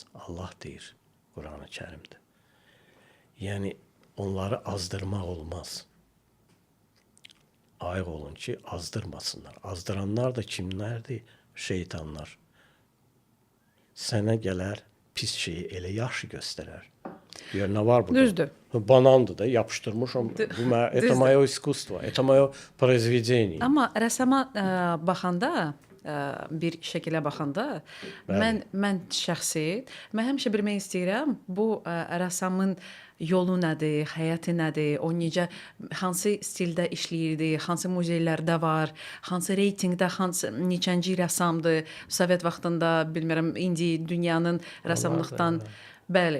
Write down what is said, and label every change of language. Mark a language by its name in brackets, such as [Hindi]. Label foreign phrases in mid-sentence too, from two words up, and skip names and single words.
[Azerbaijani] Allah deyir Quran-ı Kərimdə. Yəni, onları azdırmaq olmaz. Ayıq olun ki, azdırmasınlar. Azdıranlar da kimlərdir? Şeytanlar. Sənə gələr, pis şeyi elə yaxşı göstərər. Deyir, nə var burada? Düzdür. Banandır da, yapışdırmışam. [Russian] Это мое искусство, это мое произведение. [Azerbaijani] Amma rəssama baxanda, bir şəkilə baxanda, mən şəxsi, mən həmişə bilmək istəyirəm, bu rəssamın yolu nədir, həyatı nədir, o necə, hansı stildə işləyirdi, hansı muzeylərdə var, hansı reytinqdə, hansı neçənci rəssamdır, Sovet vaxtında, bilmirəm, indi dünyanın rəssamlıqdan, bəli.